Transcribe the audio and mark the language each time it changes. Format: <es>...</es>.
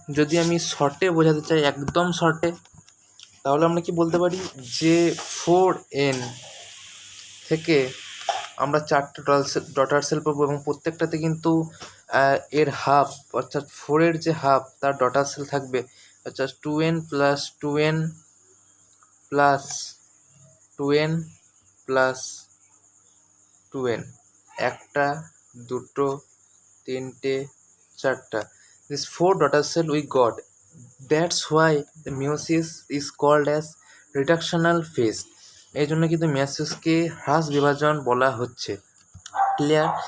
<bn>যদি আমি শর্টে বোঝাতে চাই, একদম শর্টে, তাহলে আমরা কি বলতে পারি যে 4n থেকে আমরা 4টা ডটার সেল পাবো, এবং প্রত্যেকটাতে কিন্তু এর হাফ, অর্থাৎ 4-এর যে হাফ তার ডটার সেল থাকবে, অর্থাৎ 2n plus 2n plus 2n plus 2n, 1টা 2টো 3টে 4টা।</bn> <en>These 4 daughter cell we got. That's why the meiosis is called as reductional phase.</en> <bn>এই জন্য কিন্তু মিওসিসকে হ্রাস বিভাজন বলা হচ্ছে। ক্লিয়ার?</bn>